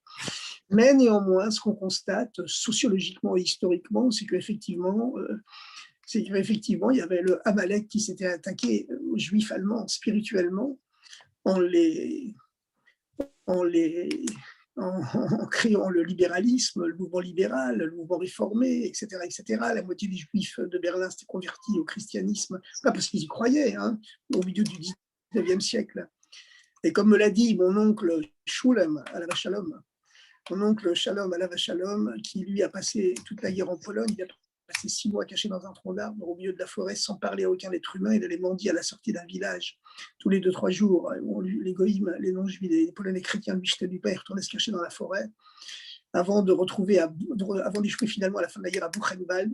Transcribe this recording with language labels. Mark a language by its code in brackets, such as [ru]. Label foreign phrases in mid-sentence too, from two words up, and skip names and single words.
[fr] Mais néanmoins, ce qu'on constate sociologiquement et historiquement, c'est qu'effectivement, il y avait le Amalek qui s'était attaqué aux Juifs allemands spirituellement en créant le libéralisme, le mouvement libéral, le mouvement réformé, etc., etc. La moitié des Juifs de Berlin s'étaient convertis au christianisme, pas parce qu'ils y croyaient, hein, au milieu du 19e siècle. Et comme me l'a dit mon oncle Shulem, [he] עליו השלום, [fr] qui lui a passé toute la guerre en Pologne, il a passé 6 mois caché dans un tronc d'arbre au milieu de la forêt sans parler à aucun être humain. Il allait mendier à la sortie d'un village tous les 2-3 jours. Les goïms, les non-juifs, les Polonais chrétiens lui jetaient du pain et retournaient se cacher dans la forêt avant d'échouer finalement à la fin de la guerre à Buchenwald.